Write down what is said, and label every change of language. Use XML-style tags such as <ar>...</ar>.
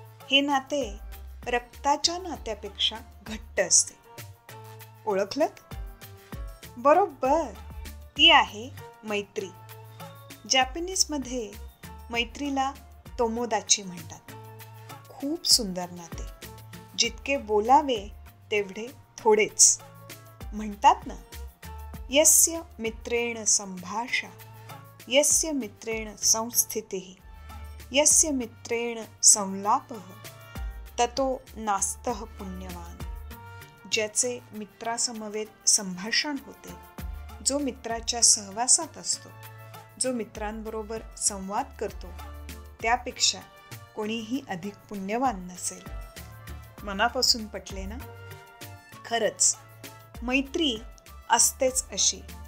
<mr>हे नाते रक्ताच्या नात्यापेक्षा घट्ट असते. ओळखलत? बरोबर, ती आहे मैत्री. जॅपनीजमध्ये मैत्रीला तोमोदाची म्हणतात. खूप सुंदर नाते, जितके बोलावे तेवढे थोडेच.</mr> <sa>म्हणतात ना, यस्य मित्रेण संभाषा, यस्य मित्रेण संस्थितिः, यस्य मित्रेण संलापः, ततो नास्तः पुण्यवान.</sa> <mr>ज्याचे मित्रासमवेत संभाषण होते, जो मित्राच्या सहवासात असतो, जो मित्रांबरोबर संवाद करतो, त्यापेक्षा कोणीही अधिक पुण्यवान नसेल. मनापासून पटले ना? खरंच मैत्री असतेच अशी.</mr>